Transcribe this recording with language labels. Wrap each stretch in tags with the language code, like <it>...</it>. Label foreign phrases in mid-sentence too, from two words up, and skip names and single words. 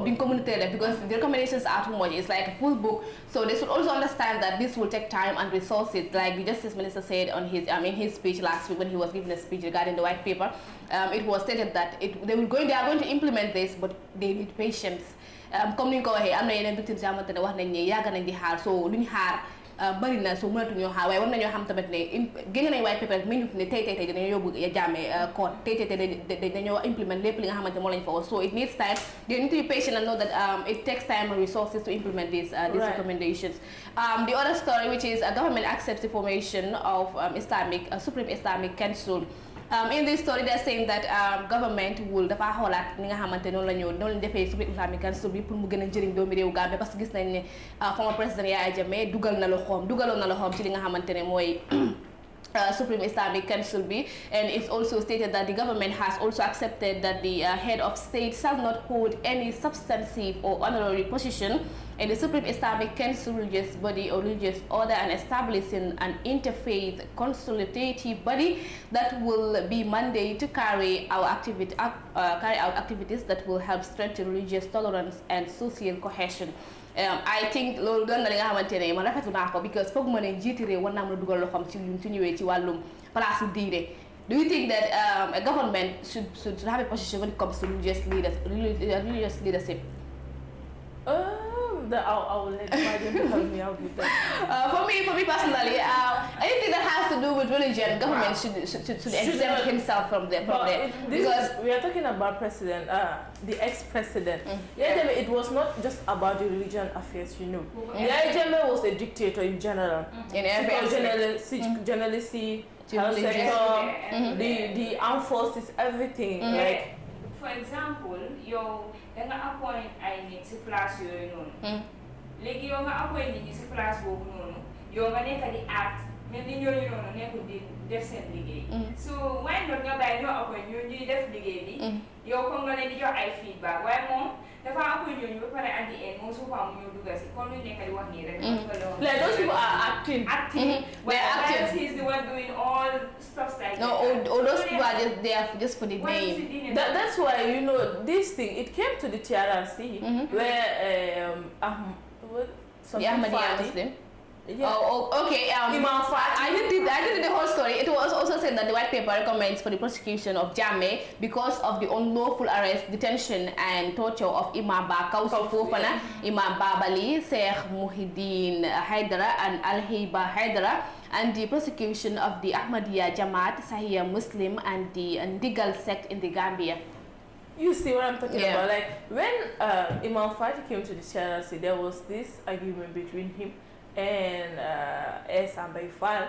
<en>Being communicated because the recommendations are too much. It's like a full book. So they should also understand that this will take time and resources. Like the Justice Minister said on his in his speech last week when he was giving a speech regarding the white paper, it was stated that they are going to implement this, but they need patience.</en> <wo>Comme ni ko waxee am na yeneen victimes yoo xamante ne wax nañ ne yàgg nañ di xaar so luñ xaar bari na so mënatuñoo xaar waaye war nañoo xam tamit ne génne nañ</wo> <en>white paper</en> <wo>rek mais ñu ne tey dañoo yóbbu Jammeh court tey dañoo implement lépp li nga xamante moo lañ fa wax so</wo> <en>it needs time. They need to be patient and know that it takes time and resources to implement these recommendations. The other story, which is a government accepts the formation of Supreme Islamic Council In this story, they're saying that government will</en> <wo>dafa xoolaat ni nga xamante noonu la ñu</wo> <en>defee Supreme Islamic Council bi pour mu gën a njëriñ doomi réew Gambie parce que gis nañ ne former président Yaya Jammeh</en> <wo>dugaloon na loxoom ci li nga xamante ne mooy</wo> <en>Supreme Islamic Council B, and it's also stated that the government has also accepted that the head of state shall not hold any substantive or honorary position in the Supreme Islamic Council religious body or religious order, and establishing an interfaith consultative body that will be mandated to carry out activities that will help strengthen religious tolerance and social cohesion. I think</en> <wo>loolu doon na li nga xamante ne man rafetlu naa ko because foog ma ne njiiti réew war naa mën a dugal loxoom ci lu ci ñëwee ci wàllum place diine.</wo> <en>Do you think that a government should have a position when it comes to religious leadership? I will let Bajen help me out with that. For me personally, anything that has to do with religion, government should exempt himself from there. Because we are talking about president, the ex-president. Yaya Jammeh, it was not just about the religion affairs, you know. Yaya Jammeh was a dictator in general. In every journalists, health sector, the armed forces, everything. Like, for example,</en> <wo>danga appoint ay nit ci place yooyu noonu léegi yow nga appoint nit ñi ci place boobu noonu yow nga nekk di act mais ni ñooñu noonu nekkul di def seen liggéey so why not nga bàyyi ñoo appoint ñoo ñuy def liggéey bi yow comme nga leen di jox ay feedback waaye moom dafa appoint ñooñu ba pare</wo> <en>at the end</en> <wo>moom su fa mu ñëw dugal si kon ñu nekk di wax nii rek</wo> <en>like those people are acting but he's the one doing all stuff like no or those people are just there just for the name. That's why, you know, this thing, it came to the TRRC where some Muslim. Yeah. Oh, okay. Imam Fati. I did the whole story. It was also said that the white paper recommends for the prosecution of Jammeh because of the unlawful arrest, detention, and torture of Imam Ba Kausi Fofana, Imam Babali, Sheikh Muhyiddin Haidara, and Al-Hiba Haidara, and the prosecution of the Ahmadiyya Jamaat, Sahih Muslim, and the Ndigal sect in the Gambia. You see what I'm talking about? Like, when Imam Fati came to the TRRC, there was this argument between him and Esa Baifal.</en>